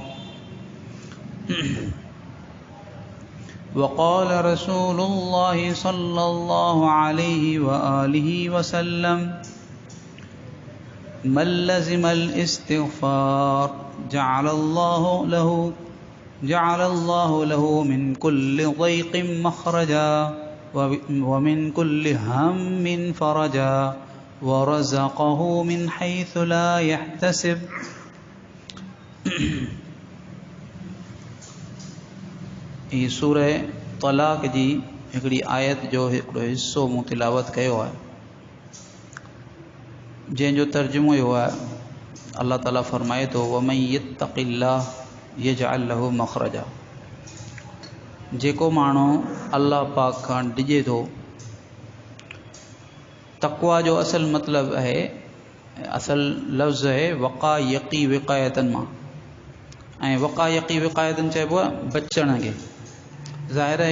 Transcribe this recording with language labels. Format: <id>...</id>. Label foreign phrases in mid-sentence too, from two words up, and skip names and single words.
<ar>وقال رسول الله صلى الله عليه وآله وسلم من لزم الاستغفار جعل الله له من كل ضيق مخرجا ومن كل هم فرجا ورزقه من حيث لا يحتسب</ar> <sd>ये सूरह तलाक जी हिकिड़ी आयत जो हिकिड़ो हिस्सो मूं तिलावत कयो आहे जंहिंजो तर्जुमो इहो आहे अल्लाह ताला फरमाए थो</sd> <ar>ومن يتق الله يجعل له مخرجا</ar> <sd>जेको माण्हू अल्लाह पाक खां डिॼे थो तक़वा जो असल मतिलबु आहे असल लफ़्ज़ आहे</sd> <ar>وقى يقي وقاية</ar> <sd>मां ऐं</sd> <ar>وقى يقي وقاية</ar> <sd>चइबो आहे बचण खे ज़ाहिर आहे</sd>